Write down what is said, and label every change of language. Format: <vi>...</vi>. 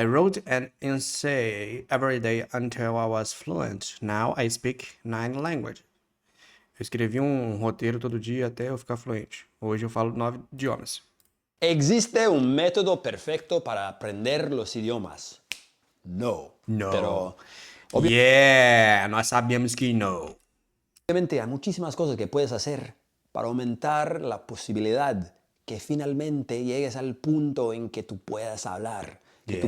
<en>I wrote an essay every day until I was fluent. Now I speak 9 languages.</en> <pt>Eu escrevi um roteiro todo dia até eu ficar fluente. Hoje eu falo 9 idiomas.</pt> <es>¿Existe un método perfecto para aprender los idiomas? No. No. Pero</es> <pt>Yeah! Nós sabemos que não.</pt> <es>obviamente hay muchísimas cosas que puedes hacer para aumentar la posibilidad que finalmente llegues al punto en que tú puedas hablar, que tú</es>